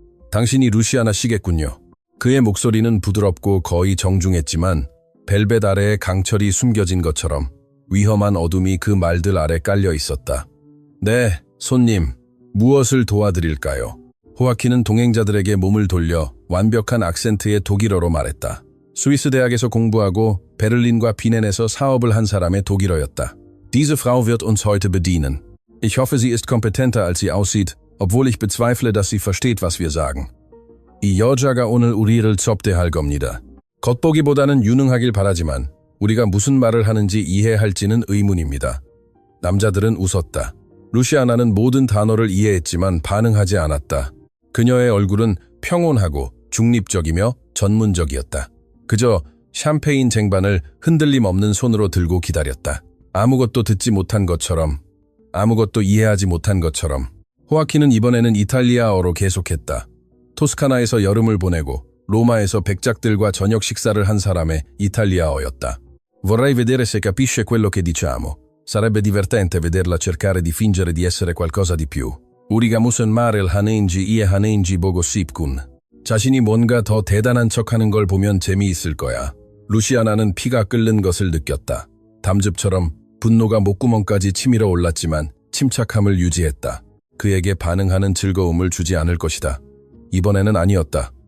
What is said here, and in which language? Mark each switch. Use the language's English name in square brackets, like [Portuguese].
[Korean] 당신이 루시아나 씨겠군요. 그의 목소리는 부드럽고 거의 정중했지만 벨벳 아래에 강철이 숨겨진 것처럼 위험한 어둠이 그 말들 아래 깔려 있었다. 네, 손님. 무엇을 도와드릴까요? 호아킨은 동행자들에게 몸을 돌려 완벽한 악센트의 독일어로 말했다. 스위스 대학에서 공부하고 베를린과 비넨에서 사업을 한 사람의 독일어였다. [German] Diese Frau wird uns heute bedienen. Ich hoffe, sie ist kompetenter, als sie aussieht, obwohl ich bezweifle, dass sie versteht, was wir sagen. [Korean] 이 여자가 오늘 우리를 접대할 겁니다. 겉보기보다는 유능하길 바라지만 우리가 무슨 말을 하는지 이해할지는 의문입니다. 남자들은 웃었다. 루시아나는 모든 단어를 이해했지만 반응하지 않았다. 그녀의 얼굴은 평온하고 중립적이며 전문적이었다. 그저 샴페인 쟁반을 흔들림 없는 손으로 들고 기다렸다. 아무것도 듣지 못한 것처럼, 아무것도 이해하지 못한 것처럼. 호아킨은 이번에는 이탈리아어로 계속했다. 토스카나에서 여름을 보내고 로마에서 백작들과 저녁 식사를 한 사람의 이탈리아어였다. [Italian] Vorrei vedere se capisce quello che diciamo. Sarebbe divertente vederla cercare di fingere di essere qualcosa di più. [Korean] 우리가 무슨 말을 하는지 이해하는지 보고 싶군. 자신이 뭔가 더 대단한 척하는 걸 보면 재미있을 거야. 루시아나는 피가 끓는 것을 느꼈다. 담즙처럼 분노가 목구멍까지 치밀어 올랐지만 침착함을 유지했다. 그에게 반응하는 즐거움을 주지 않을 것이다. 이번에는 아니었다.